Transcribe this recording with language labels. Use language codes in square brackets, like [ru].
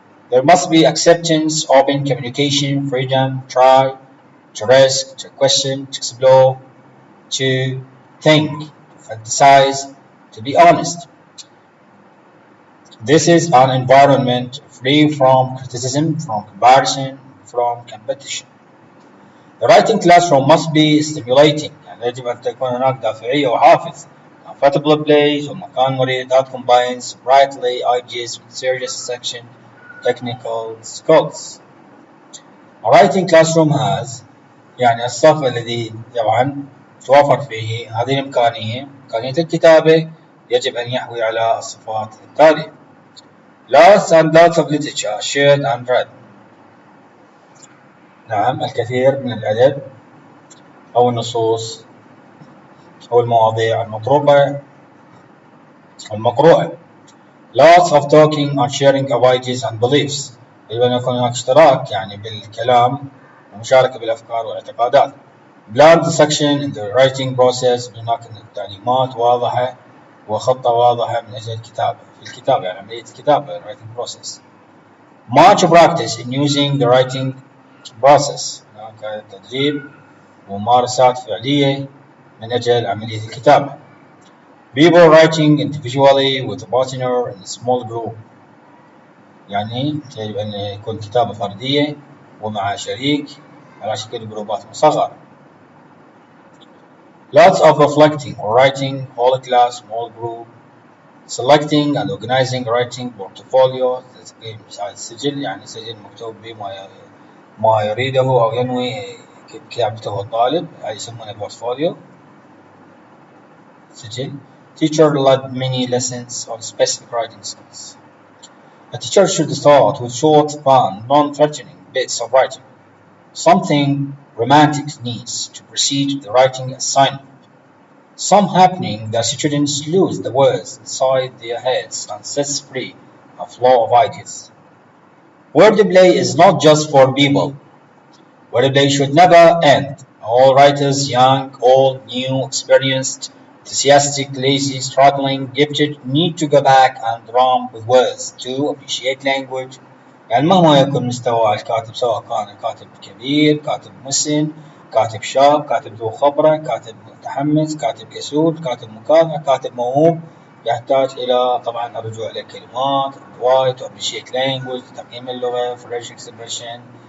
[en] There must be acceptance, open communication, freedom, try, to risk, to question, to explore, to think, to fantasize, to be honest. This is an environment free from criticism, from comparison, from competition. The writing classroom must be stimulating، [ar] يعني يجب أن تكون هناك دافعية وحافز. [en] Comfortable place [ar] ومكان مريح [en] that combines brightly ideas with serious section technical skills. A writing classroom has [ar] يعني الصف الذي طبعا توفر فيه هذه الإمكانية، إمكانية الكتابة، يجب أن يحوي على الصفات التالية: [en] lots and lots of literature shared and read. [ar] نعم، الكثير من الأدب أو النصوص أو المواضيع المطروقة والمقروءة. [en] Lots of talking and sharing of ideas and beliefs. [ar] يجب أن يكون هناك اشتراك يعني بالكلام ومشاركة بالأفكار والاعتقادات. [en] Planned section in the writing process. [ar] هناك تعليمات واضحة وخطة واضحة من أجل الكتابة في الكتابة، يعني عملية الكتابة [en] writing process. Much practice in using the writing process. [ar] هناك تدريب وممارسات فعلية من أجل عملية الكتابة. [en] People writing individually with a partner in a small group. [ar] يعني يجب أن يكون كتابة فردية ومع شريك على شكل جروبات مصغرة. [en] Lots of reflecting or writing whole class small group. Selecting and organizing writing portfolio. [ar] السجل يعني سجل مكتوب به ما يريده أو ينوي كتابته الطالب، هذا يسمونه portfolio سجل. [en] Teacher led many lessons on specific writing skills. A teacher should start with short, fun, non-threatening bits of writing. Something romantic needs to precede the writing assignment. Some happening that students lose the words inside their heads and sets free a flow of ideas. Wordplay is not just for people. Wordplay should never end. All writers, young, old, new, experienced, enthusiastic, lazy, struggling, gifted, need to go back and run with words to appreciate language. [ar] يعني مهما يكون مستوى الكاتب، سواء كان كاتب كبير، كاتب مسن، كاتب شاب، كاتب ذو خبرة، كاتب متحمس، كاتب كسول، كاتب مكافح، كاتب موهوب، يحتاج إلى طبعا الرجوع إلى الكلمات، الرواية، [en] to appreciate language، [ar] تقييم اللغة، [en] fresh expression.